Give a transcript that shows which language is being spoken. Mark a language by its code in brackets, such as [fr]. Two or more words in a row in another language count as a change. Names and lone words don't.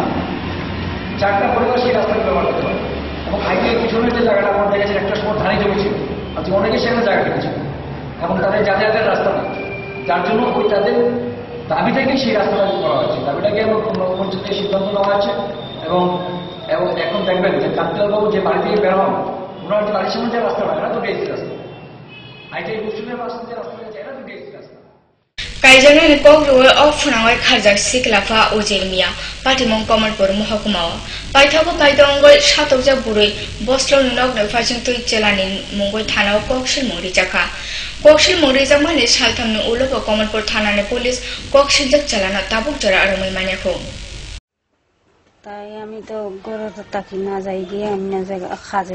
[bn] 4টা পরিবার সেই রাস্তাকে ব্যবহার করতে পারে। এবং হাইটের পিছনের যে জায়গাটা আমার দেখেছে, একটা সময় ধানি জমি ছিল, আজকে অনেকে সেখানে জায়গা কিনেছে এবং তাদের যাতায়াতের রাস্তা নেই, যার জন্য ওই তাদের দাবি থেকে সেই রাস্তাটা করা হয়েছে। দাবিটাকে এবং পঞ্চায়েতের সিদ্ধান্ত নেওয়া হয়েছে। এবং এখন দেখবেন যে কান্তিলালবাবু যে বাড়ি থেকে বের হন, ওনার যে বাড়ির সামনে যে রাস্তাটা, এটা তো ডিএসসি রাস্তা। হাইটের পিছনের পাশে যে রাস্তা গেছে, এটা তো ডিএসসি রাস্তা। [trp] কাইজানানি কক্রুয়ার অফুনাওয়ার খারজাক সিকলাফা ওজেরমিয়া পাটিমং কমলপুর মহকুমাও পাইথাগো পাইদঙ্গল সাতকজা বুড়ই বস্ত্র নগ্ন ফাইজং তুই জেলানি মঙ্গল থানাও কক্সিল মরিজাখা কক্সিল মরিজামানে সালথামনি উলব কমলপুর থানানি পুলিশ কক্সিলজাক চালানো তাবুক জরা আরমই মানেখো। [bn] তাই আমি তো গরু তাকি না যাই গিয়ে অন্য জায়গা খাজে।